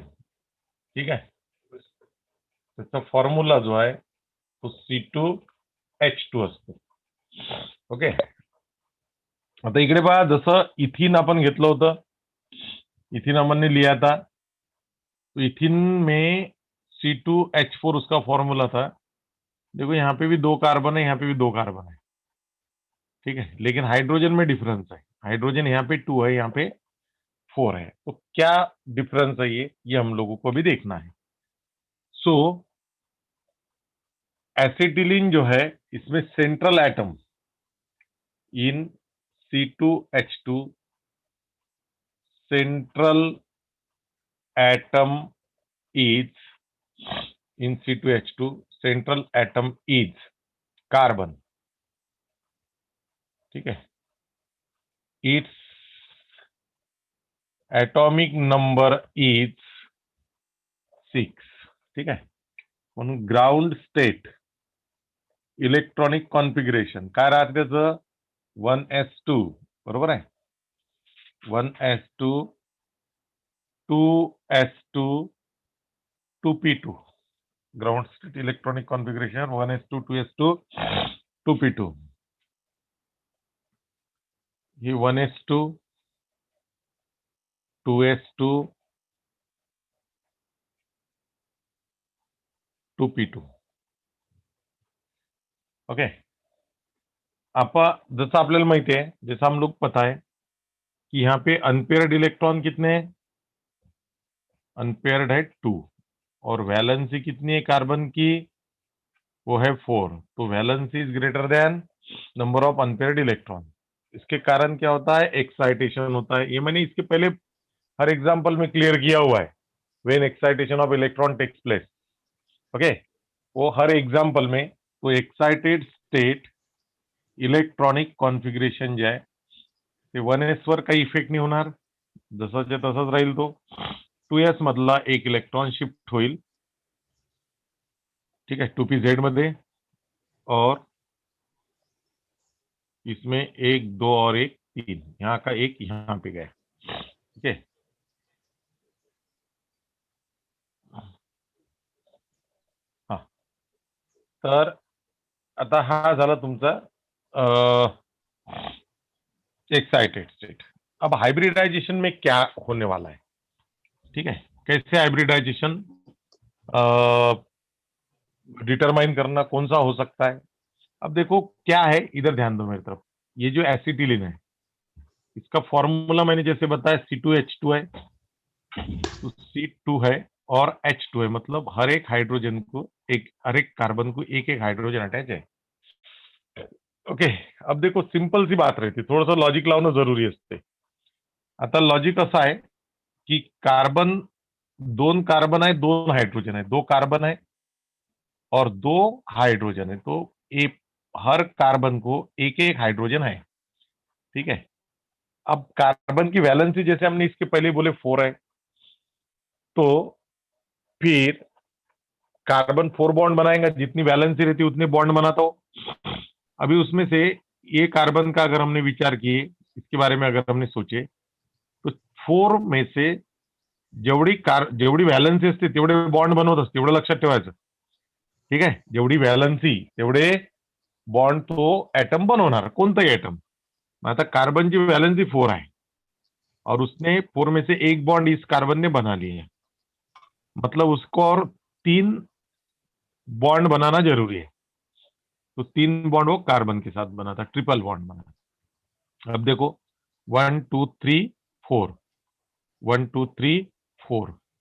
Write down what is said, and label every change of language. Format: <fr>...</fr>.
<mr>ठीक आहे, त्याचा फॉर्म्युला जो आहे तो C2H2 असतो.</mr> <hi>ओके,</hi> <mr>आता इकडे पहा, जसं इथिन आपण घेतलं होतं,</mr> <hi>इथिन हमने लिया था, तो इथिन में C2H4 उसका फॉर्मूला था. देखो यहाँ पे भी 2 कार्बन है, यहाँ पे भी 2 कार्बन है. ठीक है, लेकिन हाइड्रोजन में डिफरेंस है. हाइड्रोजन यहाँ पे 2 है, यहाँ पे 4 है. तो क्या डिफरेंस है ये हम लोगों को भी देखना है.</hi> <en>so acetylene</en> <hi>जो है, इसमें</hi> <en>Central atom in C2H2, central atom is in C2H2, central atom is carbon. ठीक है, its atomic number is 6.</en> <mr>ठीक है, म्हणून ग्राउंड स्टेट इलेक्ट्रॉनिक कॉन्फिगरेशन काय राहते त्याचं, 1s2, बरोबर आहे, 1s2 2s2 2p2. Ground state electronic configuration 1s2 2s2 2p2. ही 1s2 2s2 2p2.</mr> <hi>ओके, जैसा आपल्याला माहिती है, जैसा हम लोग पता है कि यहाँ पे अनपेयर्ड इलेक्ट्रॉन कितने हैं, अनपेयर्ड है 2, और वैलेंसी कितनी है कार्बन की, वो है 4.</hi> <en>तो valency is greater than number of unpaired electron.</en> <hi>इसके कारण क्या होता है, एक्साइटेशन होता है. ये मैंने इसके पहले हर एग्जाम्पल में क्लियर किया हुआ है,</hi> <en>When excitation of electron takes place.</en> <hi>Okay, वो हर एग्जाम्पल में.</hi> <mr>तो एक्साइटेड स्टेट इलेक्ट्रॉनिक कॉन्फिगरेशन जे आहे ते 1s वर काही इफेक्ट नाही होणार, जसंच्या तसंच राहील. तो 2s मधला एक इलेक्ट्रॉन शिफ्ट होईल.</mr> <hi>ठीक है, 2pz मध्ये, और इसमें 1 2 और 1 3, यहाँ का एक यहाँ पे गया. ठीक है, हाँ.</hi> <mr>तर आता हा झाला तुमचा एक्साइटेड स्टेट.</mr> <hi>अब हाइब्रिडाइजेशन में क्या होने वाला है. ठीक है, कैसे हाइब्रिडाइजेशन डिटरमाइन करना, कौन सा हो सकता है. अब देखो क्या है, इधर ध्यान दो मेरी तरफ. ये जो एसिटिलीन है, इसका फॉर्मूला मैंने जैसे बताया C2H2 है, तो C2 है और H2 है, मतलब हर एक हाइड्रोजन को हर एक कार्बन को एक एक हाइड्रोजन अटैच है. ओके, अब देखो सिंपल सी बात रहती,</hi> <mr>थोडंसं लॉजिक लावणं जरुरी असते. आता लॉजिक असं आहे की कार्बन, 2 कार्बन आहे, 2 हाइड्रोजन है,</mr> <hi>2 कार्बन है और 2 हाइड्रोजन है. तो हर कार्बन को एक एक हाइड्रोजन है. ठीक है, अब कार्बन की वैलेंसी जैसे हमने इसके पहले बोले 4 है, तो फिर कार्बन 4 बॉन्ड बनाएगा, जितनी वैलेंसी रहती है उतने बॉन्ड बनाता हो. अभी उसमें से ये कार्बन का अगर हमने विचार किए, इसके बारे में अगर हमने सोचे, तो 4 में से</hi> <mr>जेवढी वैलेंसी असते तेवढे बॉन्ड बनवत असते, एवढं लक्षात ठेवायचं. ठीक आहे, जेवढी वैलेंसी तेवढे बॉन्ड तो एटम बनवणार, कोणताही एटम.</mr> <hi>आता कार्बन की वैलेंसी 4 है और उसने 4 में से एक बॉन्ड इस कार्बन ने बना लिए है, मतलब उसको और 3 बॉन्ड बनाना जरूरी है. तो 3 बॉन्ड वो कार्बन के साथ बना था, ट्रिपल बॉन्ड बना. अब देखो 1 2 3 4, 1 2 3 4.</hi>